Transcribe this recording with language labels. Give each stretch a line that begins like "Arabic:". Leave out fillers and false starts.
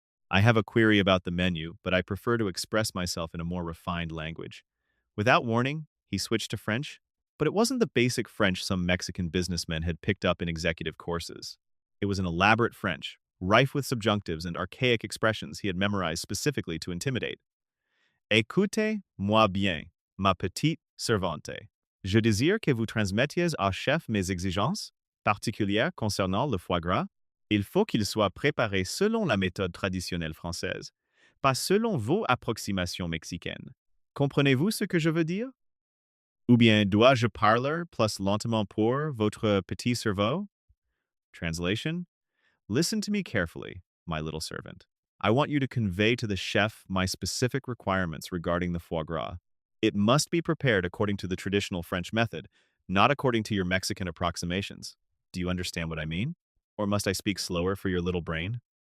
English: I have a query about the menu, but I prefer to express myself in a more refined language. Without warning, he switched to French, but it wasn't the basic French some Mexican businessmen had picked up in executive courses. It was an elaborate French, rife with subjunctives and archaic expressions he had memorized specifically to intimidate.
French: Écoutez-moi bien, ma petite servante. Je désire que vous transmettiez au chef mes exigences particulières concernant le foie gras. Il faut qu'il soit préparé selon la méthode traditionnelle française, pas selon vos approximations mexicaines. Comprenez-vous ce que je veux dire? Ou bien dois-je parler plus lentement pour votre petit cerveau?
English: Translation: Listen to me carefully, my little servant. I want you to convey to the chef my specific requirements regarding the foie gras. It must be prepared according to the traditional French method, not according to your Mexican approximations. Do you understand what I mean? Or must I speak slower for your little brain?